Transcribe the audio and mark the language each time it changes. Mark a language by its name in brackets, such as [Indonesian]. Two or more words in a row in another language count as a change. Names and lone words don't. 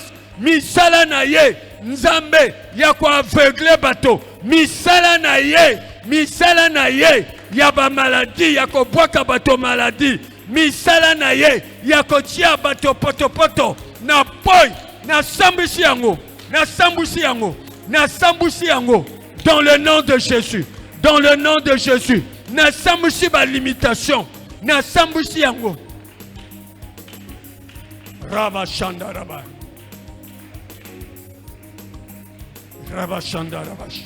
[Lingala] Misala na ye. Nzambe. Yako aveugle bato. Misala na ye. Misala na ye. Yaba maladie. Yako bwaka bato maladie. Misala na ye. Yako tia bato poto poto. Na boy. Na sambusi yango. Na sambusi yango. Na sambusi yango. [French] Dans le nom de Jésus. Dans le nom de Jésus. [Lingala] Na sambusi ba limitation. Na sambusi yango. Raba shanda raba. Raba shanda rabash.